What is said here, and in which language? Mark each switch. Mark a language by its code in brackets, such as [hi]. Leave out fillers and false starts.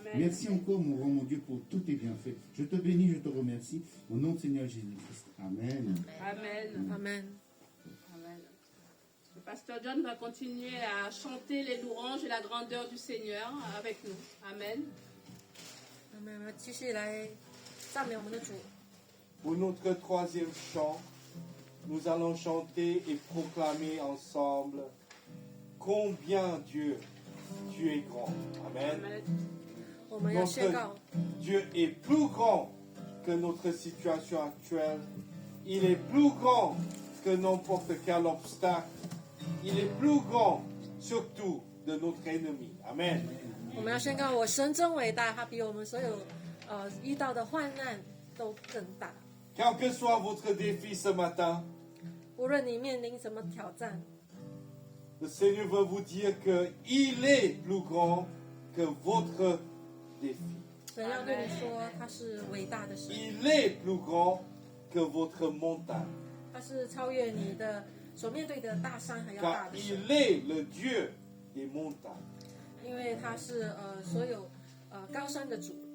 [fr] Amen. Merci encore, mon roi, mon Dieu, pour tous tes bienfaits. Je te bénis, je te remercie. Au nom de Seigneur Jésus-Christ. Amen. Amen. Amen. Amen. Le pasteur John va continuer à chanter les louanges et la grandeur du Seigneur avec nous. Amen. Amen. [zh] 我们继续来赞美我们的主。 [fr] Pour notre troisième chant, nous allons chanter et proclamer ensemble combien Dieu, tu es grand. Amen. Amen. [zh] 我们要宣告， [fr] Dieu est plus grand que notre situation actuelle. Il est plus grand que n'importe quel obstacle. Il est plus grand surtout de notre ennemi. Amen. [zh] 我们要宣告，我神真伟大，他比我们所有遇到的患难都更大。 [fr] Quel que soit votre défi ce matin, [zh] 无论你面临什么挑战， [fr] le Seigneur veut vous dire qu'il est plus grand que votre défi. [zh] 神要对你说，他是伟大的神， [fr] Il est plus grand que votre montagne. [zh] 他是超越你的所面对的大山还要大 [fr] Car [zh] 的神， [fr] il est le Dieu des montagnes. [zh] 因为他是所有高山的主。